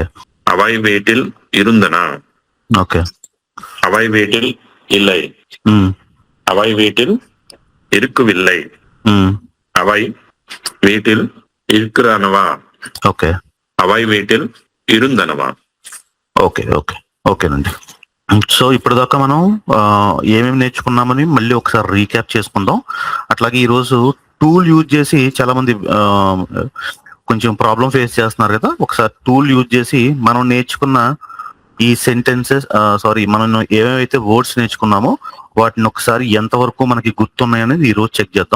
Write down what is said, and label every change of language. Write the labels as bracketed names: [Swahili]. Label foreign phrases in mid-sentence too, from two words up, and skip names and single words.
[Tamil] அவை வீட்டில் இருந்தனா? ఓకే அவை வீட்டில் இல்லை. మ్మ్. அவை வீட்டில் இருக்கவில்லை. మ్మ్. அவை வீட்டில் இருக்கிறனவா? ఓకే அவை வீட்டில் இருந்தனవా? [Telugu] ఓకే ఓకే ఓకేనండి. సో ఇప్పటిదాకా మనం ఏమేమి నేర్చుకున్నామని మళ్ళీ ఒకసారి రీక్యాప్ చేసుకుందాం. అట్లాగే ఈరోజు [English] tool use [Telugu] చేసి చాలా మంది కొంచెం [English] problem face [Telugu] చేస్తున్నారు కదా. ఒకసారి [English] tool use [Telugu] చేసి మనం నేర్చుకున్న ఈ సెంటెన్సెస్ మనం ఏమేమైతే వర్డ్స్ నేర్చుకున్నామో వాటిని ఒకసారి ఎంతవరకు మనకి గుర్తున్నాయనేది ఈ రోజు చెక్ చేద్దాం.